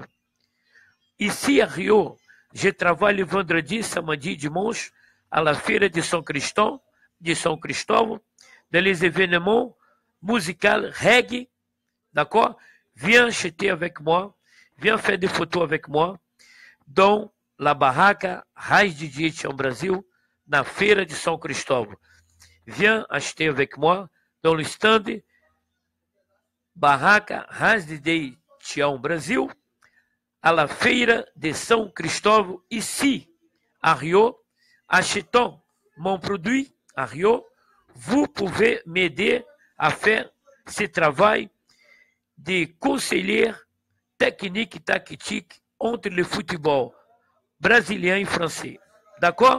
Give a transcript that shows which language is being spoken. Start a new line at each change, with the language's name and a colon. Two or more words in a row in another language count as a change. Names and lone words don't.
French: Ici à Rio, je travaille le vendredi, samedi, dimanche à la Feira de São Cristóvão, dans les événements musicaux reggae, d'accord? Viens acheter avec moi, viens faire des photos avec moi dans la barraca Raiz DJ Tião Brasil, na Feira de São Cristóvão. Viens acheter avec moi dans le stand Barraca Raiz DJ Tião Brasil, à la Feira de São Cristóvão, ici, à Rio, achetant mon produit à Rio, vous pouvez m'aider à faire ce travail de conseiller technique et tactique entre le football brésilien et français. D'accord?